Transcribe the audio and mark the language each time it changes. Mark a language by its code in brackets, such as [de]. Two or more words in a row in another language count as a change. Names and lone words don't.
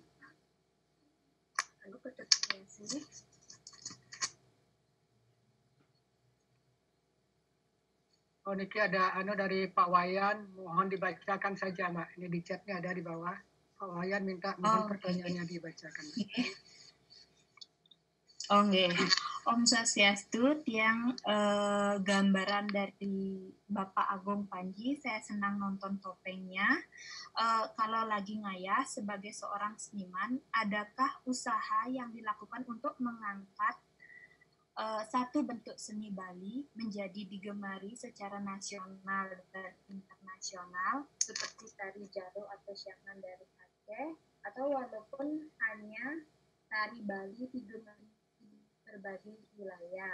[id] Lalu Ketut Suryati. Oh, niki ada dari Pak Wayan, mohon dibacakan saja, Mbak. Ini di chatnya ada di bawah. Pak Wayan minta mohon pertanyaannya dibacakan. Oh, nggih. Om Swastiastu, tiang gambaran dari Bapak Agung Panji, saya senang nonton topengnya. Kalau lagi ngayah sebagai seorang seniman, adakah usaha yang dilakukan untuk mengangkat satu bentuk seni Bali menjadi digemari secara nasional dan internasional seperti tari Jaro atau Syaknan dari Aceh, atau walaupun hanya tari Bali digemari berbagai wilayah.